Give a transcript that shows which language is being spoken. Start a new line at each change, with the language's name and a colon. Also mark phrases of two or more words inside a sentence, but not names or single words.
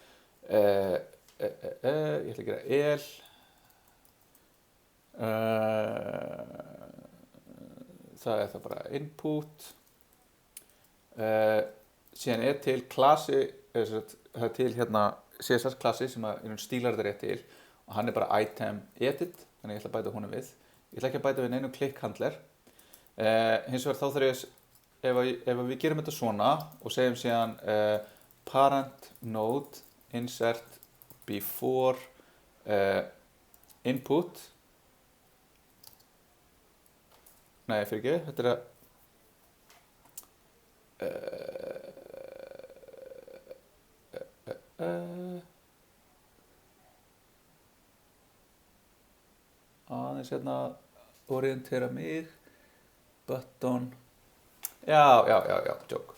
Icelandic: að gera el það er það bara input síðan er til klassi það er til hérna CSS klassi sem að stílar þetta rétt til og hann er bara
English: item edit,
Icelandic: þannig að ég ætla að bæta honum við. Ég ætla ekki að bæta við neinu
English: click handler.
Icelandic: Hins vegar þá þarf ég, ef við gerum þetta svona og segjum síðan
English: parent node insert before input.
Icelandic: Nei, fyrir ekki, þetta er aðeins hérna orientera mig button já, joke.